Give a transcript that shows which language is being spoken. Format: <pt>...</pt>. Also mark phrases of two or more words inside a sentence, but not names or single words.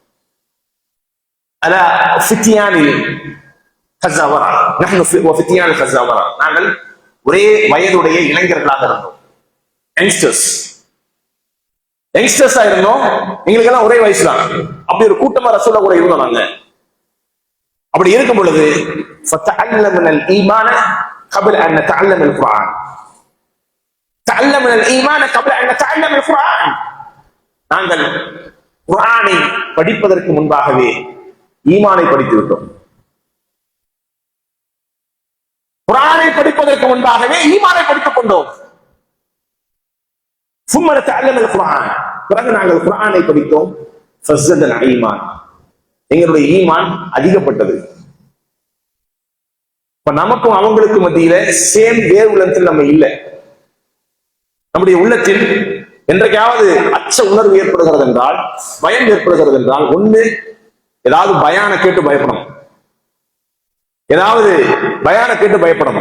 <ar>ألا فتيان الحزاورة، نحن فتيان الحزاورة,</ar> <ta>நாங்கள் ஒரே வயதுடைய இளைஞர்களாக இருந்தோம், யங்ஸ்டர்ஸா இருந்தோம், எங்களுக்கு எல்லாம் ஒரே வயசு தான். அப்படி ஒரு கூட்டமா ரசூலுல்லாஹ் கூட இருந்தோம் நாங்க. அப்படி இருக்கும் பொழுது</ta> <ar>فتعلمنا الإيمان قبل ان نتعلم القرآن، تعلمنا الايمان قبل ان نتعلم القرآن.</ar> <ta>நாங்கள் குர்ஆனை படிப்பதற்கு முன்பாகவே ஈமானை படித்து விட்டோம். குர்ஆனை படிப்பதற்கு முன்பாகவே ஈமானை படித்துக் கொண்டோம்.</ta> <ar>ثم نتعلم القرآن،</ar> <ta>பிறகு நாங்கள் குர்ஆனை படித்தோம்.</ta> <ar>فزدنا الايمان،</ar> <ta>எங்களுடைய ஈமான் அதிகப்பட்டது. இப்ப நமக்கும் அவங்களுக்கு மத்தியில</ta> <en>same wave lengthil</en> <ta>நம்ம இல்லை. நம்முடைய உள்ளத்தில் என்றைக்காவது அச்ச உணர்வு ஏற்படுகிறது என்றால், பயம் ஏற்படுகிறது என்றால், ஒண்ணு ஏதாவது பயான கேட்டு பயப்படணும், ஏதாவது பயான கேட்டு பயப்படணும்.</ta>